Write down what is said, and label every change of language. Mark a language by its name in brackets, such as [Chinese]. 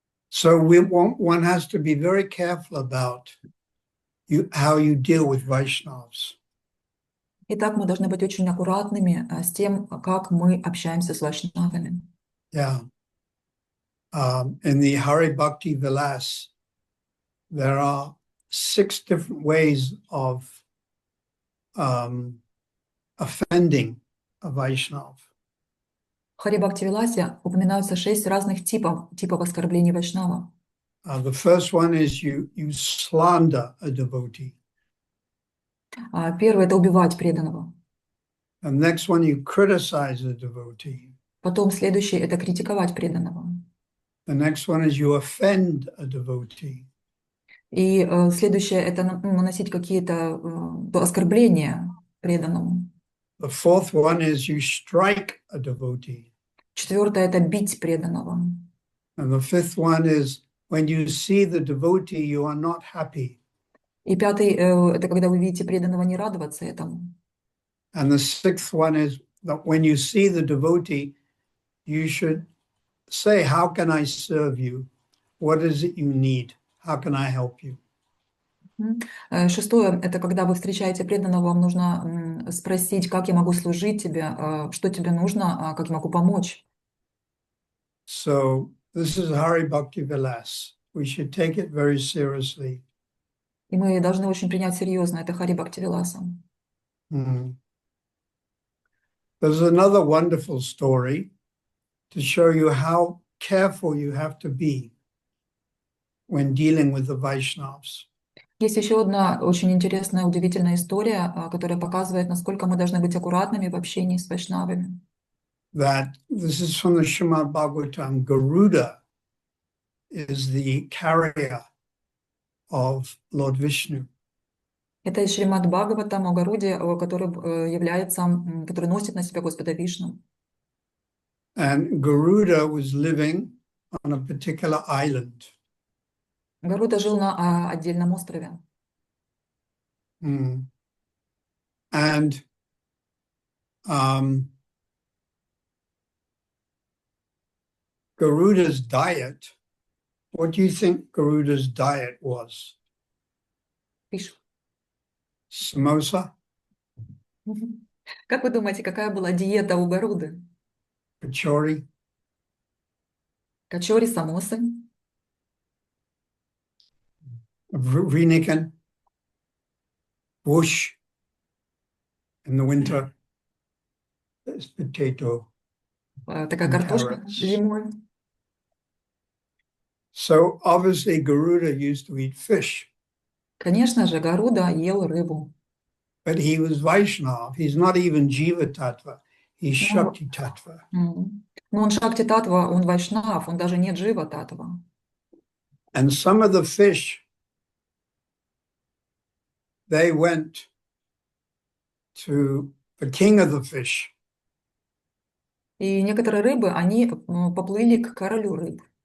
[English] So one has to be very careful about how you deal with Vaishnavas. [Russian] Итак, мы должны быть очень аккуратными с тем, как мы общаемся с вайшнавами. [English] Yeah. In the Hari Bhakti Vilas, there are 6 different ways of offending a Vaishnav. [Russian] В Хари Бхакти Виласе упоминаются 6 разных типов оскорблений вайшнава. [English] The first one is you slander a devotee. [Russian] Первое – это убивать преданного. [English] And next one, you criticize a devotee. [Russian] Потом следующее – это критиковать преданного. [English] The next one is you offend a devotee. [Russian] И следующее – это наносить какие-то оскорбления преданному. [English] The fourth one is you strike a devotee. [Russian] Четвертое – это бить преданного. [English] And the fifth one is when you see the devotee, you are not happy. [Russian] И пятый – это когда вы видите преданного не радоваться этому. [English] And the sixth one is that when you see the devotee, you should say, how can I serve you? What is it you need? How can I help you? [Russian] Шестое – это когда вы встречаете преданного, вам нужно спросить, как я могу служить тебе, что тебе нужно, как я могу помочь. [English] So this is Hari Bhakti Vilas. We should take it very seriously. [Russian] И мы должны очень принять серьезно это Хари Бхакти Виласа. Mm. [English] There's another wonderful story to show you how careful you have to be when dealing with the Vaishnavas. [Russian] Есть еще одна очень интересная, удивительная история, которая показывает, насколько мы должны быть аккуратными в общении с вайшнавами. [English] That this is from the Srimad Bhagavatam. Garuda is the carrier of Lord Vishnu. [Russian] Это из Шримад Бхагаватам о Гаруде, который является, который носит на себе Господа Вишну. [English] And Garuda was living on a particular island. [Russian] Гаруда жил на отдельном острове. Mm. [English] And Garuda's diet, what do you think Garuda's diet was? Фиш. Samosa, [Russian] Как вы думаете, какая была диета у Гаруды? [English] kachori, [Russian] Качори, самосы, [English] Vrinikan, bush in the winter, there's potato. [Russian] такая [English] And [Russian] картошка [English] carrots. [Russian] зимой. [English] So obviously Garuda used to eat fish, Конечно же, Гаруда ел рыбу. but he was Vaishnav. He's not even Jiva Tattva, he's Shakti Tattva. [Russian] Но он Шакти Татва, он Вайшнав, он даже не Джива Татва. [English] And some of the fish, they went to the king of the fish. [Russian] И некоторые рыбы, они поплыли к королю рыб.